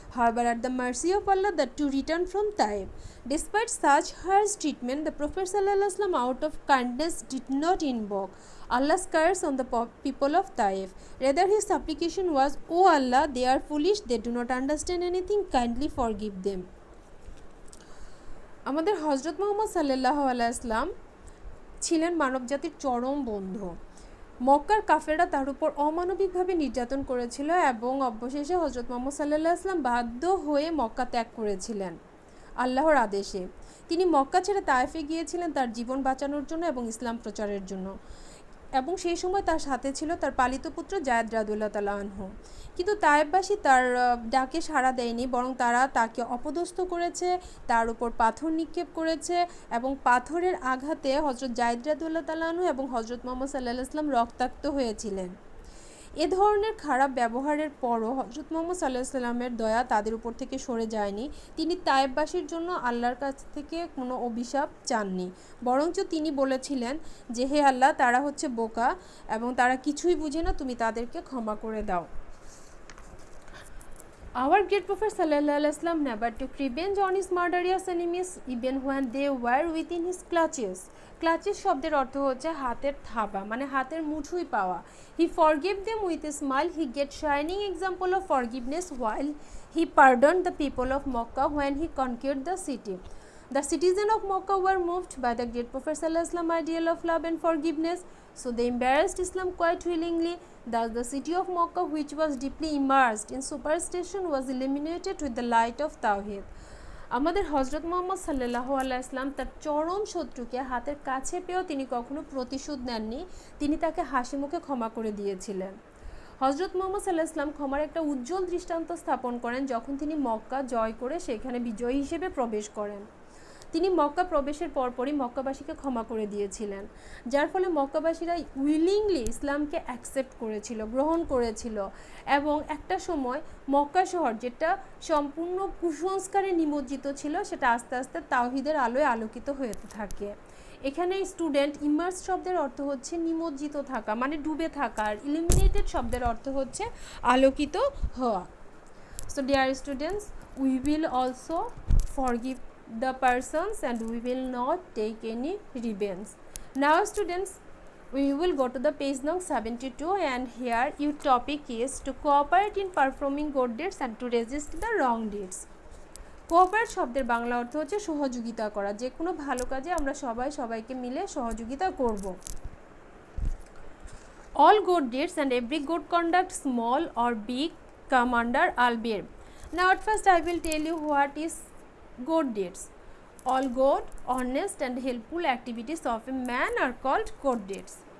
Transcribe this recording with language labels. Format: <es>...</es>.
<en>However, at the mercy of Allah, the two returned from Taif. Despite such harsh treatment, the Prophet sallallahu alaihi wasallam out of kindness did not invoke Allah's curse on the people of Taif. Rather, his supplication was, "O Allah, they are foolish, they do not understand anything, kindly forgive them."</en> <bn>আমাদের হজরত মুহাম্মদ সাল্লাল্লাহু আলাইহি ওয়াসাল্লাম ছিলেন মানবজাতির চরম বন্ধু। মক্কার কাফেররা তার উপর অমানবিকভাবে নির্যাতন করেছিল এবং অবশেষে হজরত মুহাম্মদ সাল্লাল্লাহু আলাইহি ওয়াসাল্লাম বাধ্য হয়ে মক্কা ত্যাগ করেছিলেন আল্লাহর আদেশে। তিনি মক্কা ছেড়ে তায়েফে গিয়েছিলেন তার জীবন বাঁচানোর জন্য এবং ইসলাম প্রচারের জন্য, এবং সেই সময় তার সাথে ছিল তার পালিত পুত্র জায়েদ রাদিয়াল্লাহু তাআলা আনহু। কিন্তু তায়েফবাসী তার ডাকে সাড়া দেয়নি, বরং তারা তাকে অপদস্থ করেছে, তার উপর পাথর নিক্ষেপ করেছে এবং পাথরের আঘাতে হজরত জায়েদ রাদিয়াল্লাহু তাআলা আনহু এবং হজরত মুহাম্মদ সাল্লাল্লাহু আলাইহি ওয়াসাল্লাম রক্তাক্ত হয়েছিলেন। এ ধরনের খারাপ ব্যবহারের পরও হজরত মুহাম্মদ সাল্লাল্লাহু আলাইহি ওয়াসাল্লামের দয়া তাদের উপর থেকে সরে যায়নি। তিনি তায়েফবাসীর জন্য আল্লাহর কাছ থেকে কোনো অভিশাপ চাননি, বরঞ্চ তিনি বলেছিলেন যে হে আল্লাহ, তারা হচ্ছে বোকা এবং তারা কিছুই বুঝে না, তুমি তাদেরকে ক্ষমা করে দাও।</bn> <en>Our great Prophet sallallahu alaihi wasallam never took revenge on his murderous enemies even when they were within his clutches.</en> <bn>Clutches শব্দের অর্থ হচ্ছে হাতের থাবা, মানে হাতের মুঠোয় পাওয়া।</bn> <en>He forgave them with a smile. He gave shining example of forgiveness while he pardoned the people of Makkah when he conquered the city. The citizens of Makkah were moved by the great Prophet sallallahu alaihi wasallam ideal of love and forgiveness, so they embraced Islam quite willingly. Thus the city of Makkah, which was deeply immersed in superstition, was illuminated with the light of Tawhid.</en> <bn>আমাদের হজরত মুহাম্মদ সাল্লাল্লাহু আলাইহি ওয়াসাল্লাম তার চরম শত্রুকে হাতের কাছে পেয়েও তিনি কখনো প্রতিশোধ নেননি, তিনি তাকে হাসি মুখে ক্ষমা করে দিয়েছিলেন। হজরত মুহাম্মদ সাল্লাল্লাহু আলাইহি ওয়াসাল্লাম ক্ষমার একটা উজ্জ্বল দৃষ্টান্ত স্থাপন করেন যখন তিনি মক্কা জয় করে সেখানে বিজয়ী হিসেবে প্রবেশ করেন। তিনি মক্কা প্রবেশের পরপরই মক্কাবাসীকে ক্ষমা করে দিয়েছিলেন, যার ফলে মক্কাবাসীরা উইলিংলি ইসলামকে অ্যাকসেপ্ট করেছিল, গ্রহণ করেছিল, এবং একটা সময় মক্কা শহর যেটা সম্পূর্ণ কুসংস্কারে নিমজ্জিত ছিল সেটা আস্তে আস্তে তাওহীদের আলোয় আলোকিত হয়ে থাকে। এখানে স্টুডেন্ট, ইমার্স শব্দের অর্থ হচ্ছে নিমজ্জিত থাকা, মানে ডুবে থাকা, আর ইলুমিনেটেড শব্দের অর্থ হচ্ছে আলোকিত হওয়া।</bn> <en>So dear students, we will also forgive the persons and we will not take any revenge. Now students, we will go to the page number 72 and here your topic is to cooperate in performing good deeds and to resist the wrong deeds.</en> <bn>Cooperate শব্দের বাংলা অর্থ হচ্ছে সহযোগিতা করা, যে কোনো ভালো কাজে আমরা সবাইকে মিলে সহযোগিতা করব।</bn> <en>All good deeds and every good conduct, small or big, come under albir. Now at first I will tell you what is good deeds. All good, honest and helpful activities of a man are called good deeds.</en>